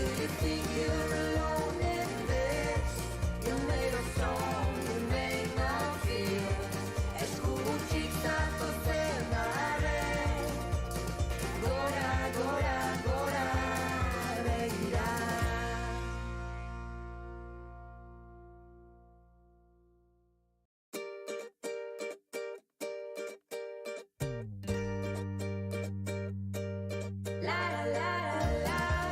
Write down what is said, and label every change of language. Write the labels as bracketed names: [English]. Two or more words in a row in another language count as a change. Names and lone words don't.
[English] think you're alone in this. You made a song, you made no feel. [Basque] Eskutik zatozen arren. Gora, gora, gora, begira. La la la la la.